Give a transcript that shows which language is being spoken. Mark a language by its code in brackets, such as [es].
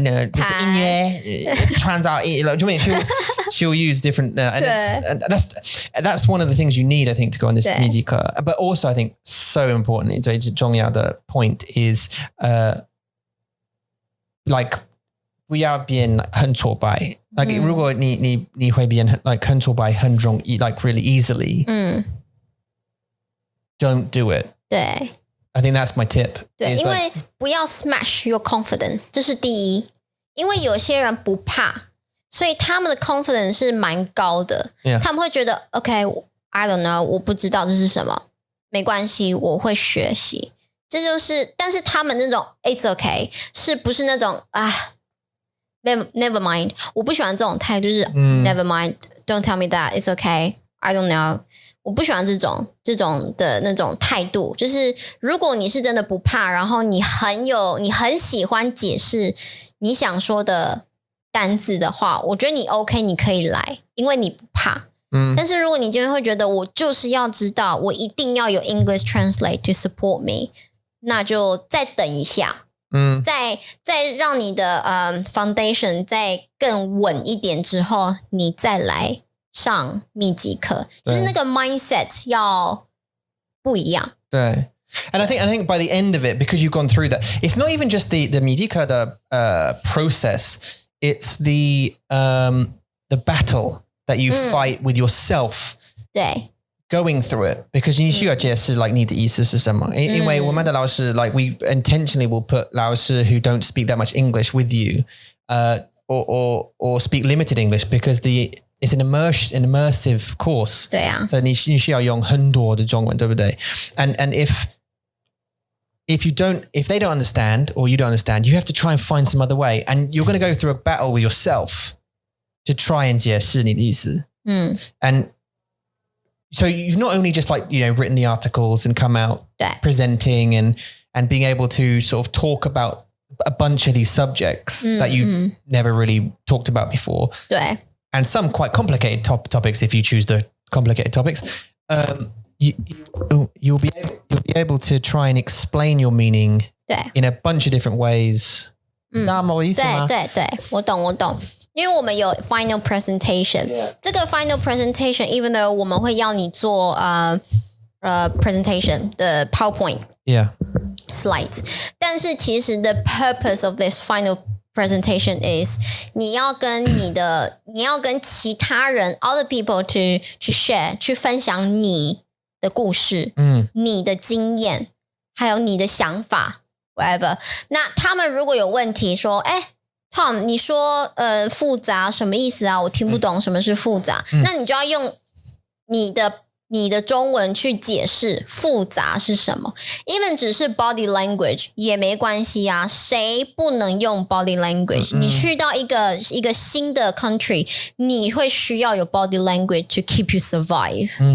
[zh] 就是音乐创造 [en] she'll use different and that's one of the things you need I think to go on this [zh] 密集课 [en] but also I think so importantly [zh] 最重要的 [en] point is [zh] 不要变很挫败如果你会变很挫败很容易 [en] really easily don't do it [zh] 对 [en] I think that's my tip [zh] 对，因为不要 [en] smash your confidence [zh] 这是第一，因为有些人不怕，所以他们的 confidence 是蛮高的，他们会觉得 [en] OK I don't know [zh] 我不知道这是什么，没关系我会学习，这就是但是他们那种 [en] it's okay [zh] 是不是那种 [en] never mind [zh] 我不喜欢这种态度，就是 [en] never mind don't tell me that it's okay I don't know， [zh] 我不喜欢这种的那种态度，就是如果你是真的不怕，然后你很喜欢解释你想说的单字的话，我觉得你 OK 你可以来，因为你不怕。但是如果你今天会觉得我就是要知道我一定要有 [en] English translate to support me， [zh] 那就再等一下，再让你的foundation 再更稳一点之后，你再来上密集课，就是那个 mindset 要不一样。对。 [en] And I think by the end of it, because you've gone through that, it's not even just the [zh] 密集课的 [en] process, it's the battle that you fight with yourself. [zh] 对。 [en] Going through it, because [zh] 你需要解释你的意思是什么，因为我们的老师 [en] we intentionally will put 老师 who don't speak that much English with you, or speak limited English, because it's an immersive course. [zh] 对啊。所以你需要用很多的中文，对不对？ [en] And if they don't understand or you don't understand, you have to try and find some other way, and you're going to go through a battle with yourself to try and [zh] 解释你的意思。 [en] And so you've not only just written the articles and come out presenting and being able to sort of talk about a bunch of these subjects that you never really talked about before. 对。 And some quite complicated topics if you choose the complicated topics. You'll be able to try and explain your meaning in a bunch of different ways. [zh] 知道吗？我意思吗？对，我懂。因为我们有 final presentation， 这个 final presentation [en] even though [zh] 我们会要你做presentation 的 PowerPoint slides， 但是其实 [en] the purpose of this final [zh] presentation is 你要跟其他人 [en] other people to share [zh] 去分享你的故事，你的经验，还有你的想法 [en] whatever。 [zh] 那他们如果有问题说Tom 你说复杂什么意思啊？我听不懂什么是复杂，那你就要用你的中文去解释复杂是什么 even 只是 body language 也没关系啊，谁不能用 body language 你去到一个新的 country 你会需要有 body language [en] to keep you survive